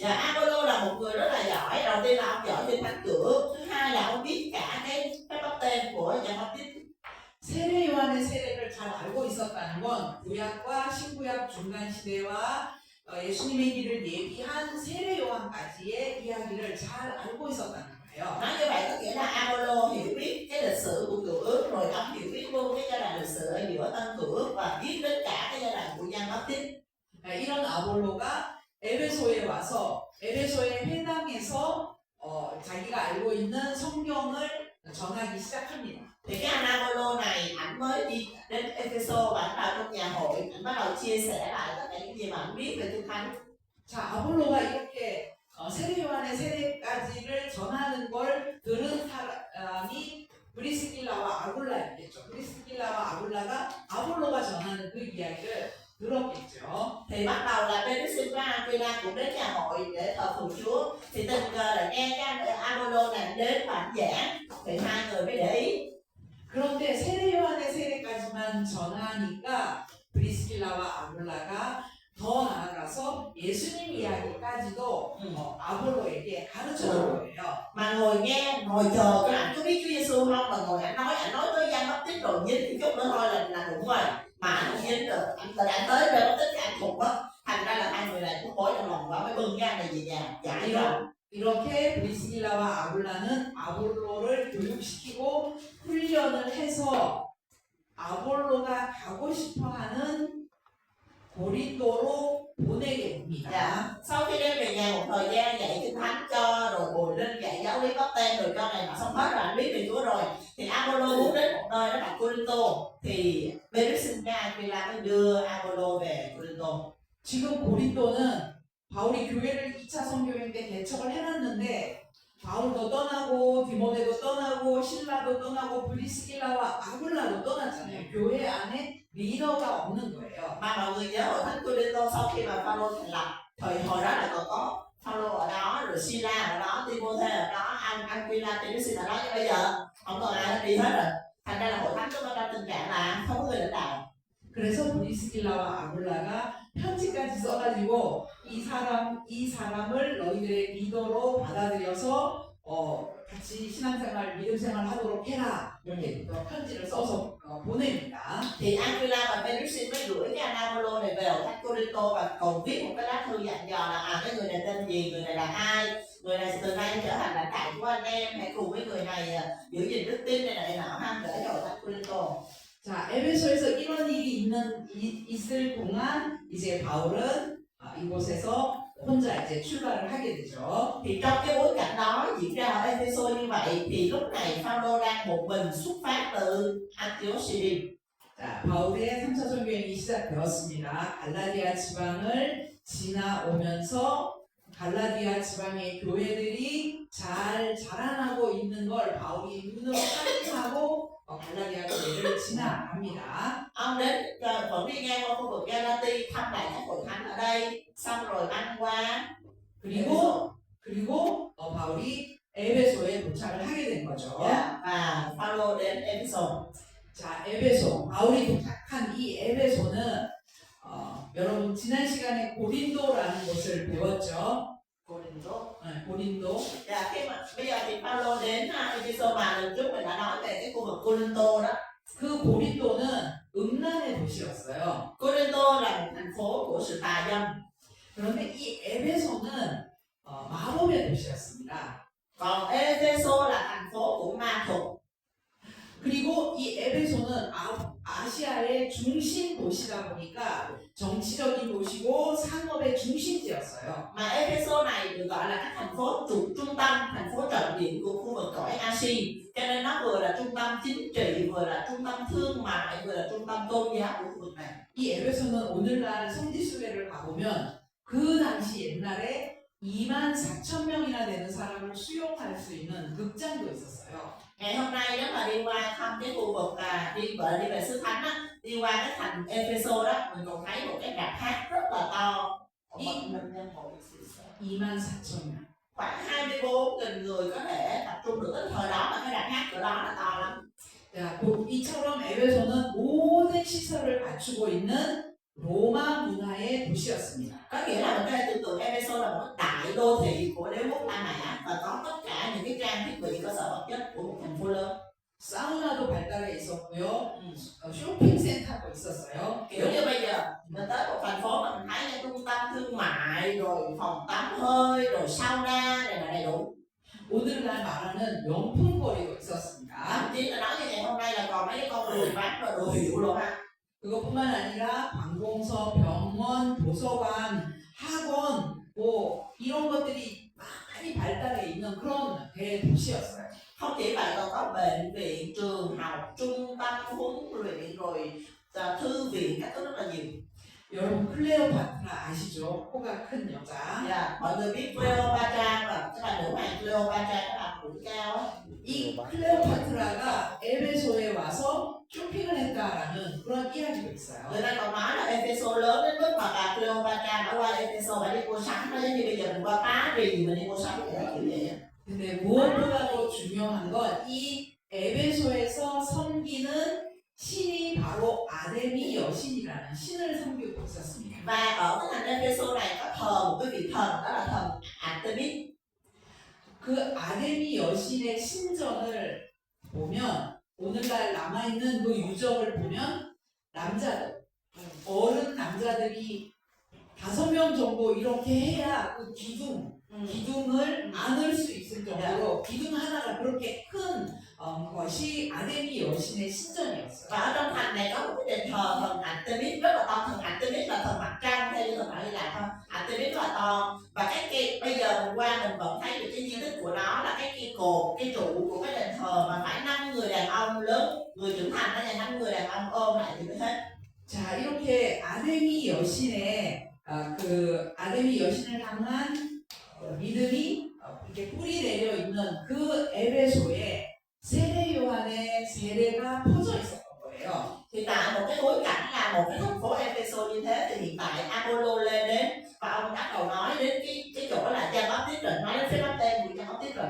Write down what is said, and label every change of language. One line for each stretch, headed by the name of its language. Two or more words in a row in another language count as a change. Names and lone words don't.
Vietnamese: Và Apollo là một người rất là giỏi. Đầu tiên là ông giỏi kinh thánh Cựu, thứ hai là ông biết cả cái bắp tên của Giăng Báp-tít.
Korean: 세례 요한의 세례를 잘 있었다는 건 구약과 신구약 중간 시대와 예수님의 길을 예비한 세례 요한까지의 이야기를 잘 알고 있었다는 거예요.
Vietnamese: Nói như vậy có nghĩa là Apollo hiểu biết cái lịch sử của cựu ước, rồi ông hiểu biết luôn cái giai đoạn lịch sử ở giữa tân cựu ước và biết đến cả cái giai đoạn của Giăng Báp-tít.
Korean: 이런 아볼로가 에베소에 와서 에베소의 회당에서 자기가 알고 있는 성경을 전하기 시작합니다.
Vietnamese: Thì cái anh Apollo này ảnh mới đi đến Epheso và ảnh vào trong nhà hội, ảnh bắt đầu chia sẻ lại tất cả những gì mà ảnh biết về Kinh Thánh.
Korean: 자, 아볼로가 이렇게 세례 요한의 세례까지를 전하는 걸 들은 사람이 브리스길라와 아굴라였겠죠. 브리스길라와 아굴라가 아볼로가 전하는 그 이야기를 들었겠죠.
Vietnamese: Thì bắt đầu là Petrus và Aquila cũng đến nhà hội để thờ phượng Chúa. Thì tình cờ là nghe cái anh Apollo này đến và ảnh giảng, thì hai người mới để ý.
Korean: 그런데 세례 요한의 세례까지만 전하니까 브리스길라와 아굴라가 더 나아가서 예수님 이야기까지도 아볼로에게 가르쳐준 거예요.
Vietnamese: Mà ngồi chờ cái ảnh có biết Chúa Giêsu không, mà ngồi ảnh nói tới Giăng Báp-tít rồi dính thì chút nữa thôi là đúng rồi, mà ảnh không dính được, ảnh tới Giăng Báp-tít cái ảnh thục á, thành ra là hai người này cũng bối trong lòng và mới bưng cái anh này về nhà giải ra.
Korean: 이렇게 브리스길라와 아굴라는 아볼로를 교육시키고 훈련을 해서 아볼로가 가고 싶어하는 고린도로 보내게 됩니다.
Vietnamese: Dạ. Sau khi đem về nhà một thời gian dạy Kinh Thánh cho, rồi bồi lên dạy giáo lý báp tên rồi cho này mà xong hết rồi anh biết về Chúa rồi, thì Apollo muốn đến một nơi đó là Corinto, thì Petrus và Aquila mới đưa Apollo về Corinto.
Korean: 지금 고린도는 바울이 교회를 2차 선교행 때 개척을 해놨는데 바울도 떠나고 디모데도 떠나고 신라도 떠나고 브리스길라와 아굴라도 떠났잖아요. 교회 안에 리더가 없는 거예요.
Vietnamese: Mà mọi người nhớ hội thánh Corinto sau khi mà Phaolô thành lập, hồi đó là còn có Phaolô ở đó, rồi Sila ở đó, Timôthê ở đó, Aquila, Petrus ở đó, nhưng bây giờ không còn ai đi hết rồi. Thành ra là hội thánh có trong tình trạng là không có người lãnh đạo.
Korean: 그래서 브리스길라와 아굴라가 편지까지 써가지고 이 사람을 너희들의 리더로 받아들여서 같이 신앙생활, 믿음생활 하도록 해라 이렇게 편지를 써서 보냅니다.
Vietnamese: Thì Aquila và Petrus mới gửi cái anh Apollo này về hội thánh Corinto và còn viết một cái lá thư dặn dò là cái người này tên gì, người này là ai, người này từ nay trở thành lãnh đạo của anh em, hãy cùng với người này giữ gìn đức tin này nọ ha, để cho hội thánh Corinto.
Korean: 자, 에베소에서 이런 일이 있을 동안 이제 바울은 이곳에서 혼자 이제 출발을 하게 되죠.
Vietnamese: Thì trong cái bối cảnh đó diễn ra ở Epheso như vậy, thì lúc này Phaolô đang một mình xuất phát từ Antioch Syria.
Korean: 자, 바울의 3차 선교행이 시작되었습니다. 갈라디아 지방을 지나오면서 갈라디아 지방의 교회들이 잘 자라나고 있는 걸 바울이 눈으로 확인하고 갈라디아 교회를 지나갑니다.
Vietnamese: Ông đến vẫn đi ngang qua khu vực Galati thăm lại các hội thánh ở đây, xong rồi băng qua
Korean: 그리고 바울이 에베소에 도착을 하게 된 거죠.
Vietnamese: và Phaolô đến Epheso.
Korean: 자, 에베소. 바울이 도착한 이 에베소는 여러분 지난 시간에 고린도라는 곳을 배웠죠.
Vietnamese: Corinto.
Korean: 고린도.
Vietnamese: Dạ, khi mà bây giờ thì Phaolô đến Epheso mà lần trước mình đã nói về cái khu vực Corinto đó.
Korean: 그 고린도는 음란의 도시였어요.
Vietnamese: Corinto là một thành phố của sự tà dâm.
Korean: 그런데 이 에베소는 마법의 도시였습니다.
Vietnamese: Còn Epheso là thành phố của ma thuật.
Korean: 그리고 이 에베소는 아시아의 중심 도시다 보니까 정치적인 도시고 산업의 중심지였어요.
Vietnamese: Mà Epheso này được gọi là cái thành phố trung tâm, thành phố trọng điểm của khu vực cõi Asia. Cho nên nó vừa là trung tâm chính trị, vừa là trung tâm thương mại, vừa là trung tâm tôn giáo của khu vực này.
Korean: 이 에베소는 오늘날 성지순례를 가보면 그 당시 옛날에 24,000명이나 되는 사람을 수용할 수 있는 극장도 있었어요.
Vietnamese: Ngày hôm nay nếu mà đi qua thăm cái khu vực đi về xứ Thánh á, đi qua cái thành Epheso đó, mình còn thấy một cái rạp hát rất là to.
Korean: 24,000명.
Vietnamese: Khoảng 24.000 người có thể tập trung được tới thời đó, mà cái rạp hát của đó là to lắm.
Korean: 자, 이처럼 에베소는 모든 시설을 갖추고 있는 로마 문화의 도시였습니다.
Vietnamese: Có nghĩa là mình có thể tưởng tượng Epheso là một đại đô thị của đế quốc La Mã và có tất cả những cái trang thiết bị cơ sở vật chất của một thành phố lớn.
Korean: 사우나도 발달해 있었고요.
Vietnamese: Ừ.
Korean: 쇼핑센터도 있었어요.
Vietnamese: Kiểu như bây giờ mình tới một thành phố mà mình thấy những trung tâm thương mại rồi phòng tắm hơi rồi sauna này là đầy đủ.
Korean: 오늘날 말하는 명품거리도 있었습니다.
Vietnamese: Thậm chí là nói như ngày hôm nay là còn mấy cái con người bán rồi đồ hiệu luôn ha.
Korean: 그것뿐만 아니라 관공서, 병원, 도서관, 학원 뭐 이런 것들이 많이 발달해 있는 그런 대도시였어요.
Vietnamese: Không chỉ vậy còn có bệnh viện, trường học, trung tâm huấn luyện rồi thư viện các thứ rất là nhiều.
Korean: 여러분 클레오파트라 아시죠? 코가 큰 여자.
Vietnamese: Yeah, mọi người biết Cleopatra và cái bà nữ hoàng Cleopatra, cái bà mũi cao á.
Korean: 이 클레오파트라가 에베소에 와서 쇼핑을 했다라는 그런 이야기도 있어요.
Vietnamese: Người ta còn nói là Epheso lớn đến mức mà bà Cleopatra đã qua Epheso bà đi mua sắm, nó giống như bây giờ mình qua Paris mình đi mua sắm vậy đó, kiểu vậy á.
Korean: 근데 무엇보다도 중요한 건 이 에베소에서 섬기는 신이 바로 아데미 여신이라는 신을 섬기고 있었습니다.
Vietnamese: Và ở cái thành Epheso này có thờ một cái vị thần, đó là thần Artemis.
Korean: 그 아데미 여신의 신전을 보면 오늘날 남아있는 그 유적을 보면 남자들 어른 남자들이 5명 정도 이렇게 해야 그 기둥을 안을 수 있을 정도로 기둥 하나가 그렇게 큰 것이 아데미 여신의 신전이었어요.
Vietnamese: Và ở trong thành này có một cái đền thờ thần Artemis rất là to. Thần Artemis là thần mặt trăng theo như thần thoại Hy Lạp thôi. Artemis rất là to. Và cái kia bây giờ mình qua mình vẫn thấy được cái di tích của nó là cái kia cột, cái trụ của cái đền thờ mà phải 5 người đàn ông lớn, người trưởng thành đó là 5 người đàn ông ôm lại thì mới hết.
Korean: 자 이렇게 아데미 여신의 그 아데미 여신을 향한 믿음이 이렇게 뿌리 내려 있는 그 에베소에 세례 요한의 세례가 퍼져 있었던 거예요.
Vietnamese: Thì tại một cái bối cảnh là một cái thành phố Epheso như thế thì hiện tại Apollo lên đến và ông bắt đầu nói đến cái chỗ là Giăng Baptist rồi, nói đến phép báp tên của Giăng Baptist rồi.